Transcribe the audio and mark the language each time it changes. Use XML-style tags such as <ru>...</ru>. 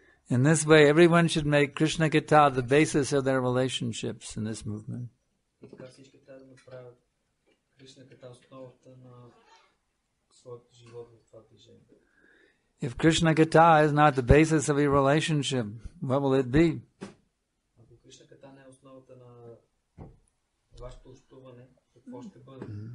<en>In this way, everyone should make Krishna Katha the basis of their relationships in this movement.</en> <bg>И така всички трябва да направят Кришна Ката основата на своят живот в това движение.</bg> <en>If Krishna Katha is not the basis of your relationship, what will it be?</en> <bg>Ако Кришна Ката не е основата на вашето общуване, какво ще бъде?</bg>